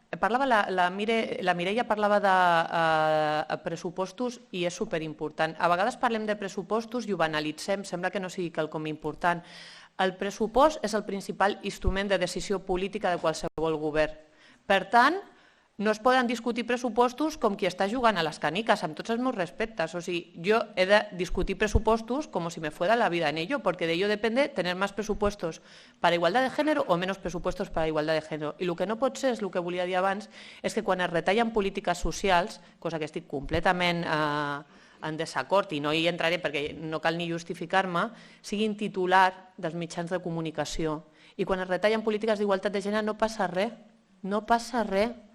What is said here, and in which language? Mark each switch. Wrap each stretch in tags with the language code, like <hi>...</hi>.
<ca>La Mireia parlava de pressupostos i és superimportant. A vegades parlem de pressupostos i ho banalitzem, sembla que no sigui quelcom important. El pressupost és el principal instrument de decisió política de qualsevol govern. Per tant, no es poden discutir pressupostos com qui està jugant a les caniques, amb tots els meus respectes. O sigui, jo he de discutir pressupostos</ca> <es>como si me fuera la vida en ello, porque de ello depende tener más presupuestos para igualdad de género o menos presupuestos para igualdad de género.</es> <ca>I el que no pot ser, és el que volia dir abans, és que quan es retallen polítiques socials, cosa que estic completament en desacord i no hi entraré perquè no cal ni justificar-me, siguin titular dels mitjans de comunicació. I quan es retallen polítiques d'igualtat de gènere no passa res, no passa res.</ca>